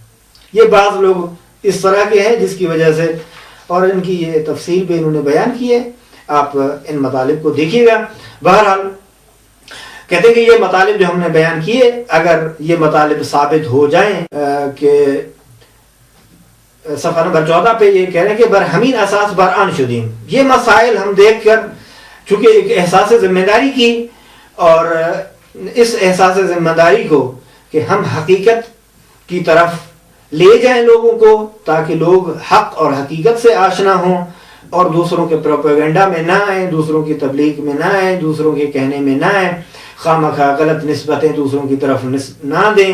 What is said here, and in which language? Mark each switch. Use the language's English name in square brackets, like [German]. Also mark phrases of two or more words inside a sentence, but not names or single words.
[Urdu] یہ بعض لوگ اس طرح کے ہیں جس کی وجہ سے، اور ان کی یہ تفصیل بھی انہوں نے بیان کی ہے، آپ ان مطالب کو دیکھیے گا۔ بہرحال کہتے ہیں کہ یہ مطالب جو ہم نے بیان کیے، اگر یہ مطالب ثابت ہو جائیں کہ صفحہ نمبر 14 پہ یہ کہہ رہے ہیں کہ [Persian] برہمین اساس برآن شدیم، [Urdu] یہ مسائل ہم دیکھ کر چونکہ ایک احساس ذمہ داری کی، اور اس احساس ذمہ داری کو کہ ہم حقیقت کی طرف لے جائیں لوگوں کو، تاکہ لوگ حق اور حقیقت سے آشنا ہوں اور دوسروں کے پروپیگنڈا میں نہ آئیں، دوسروں کی تبلیغ میں نہ آئیں، دوسروں کے کہنے میں نہ آئیں، خواہ غلط نسبتیں دوسروں کی طرف نہ دیں۔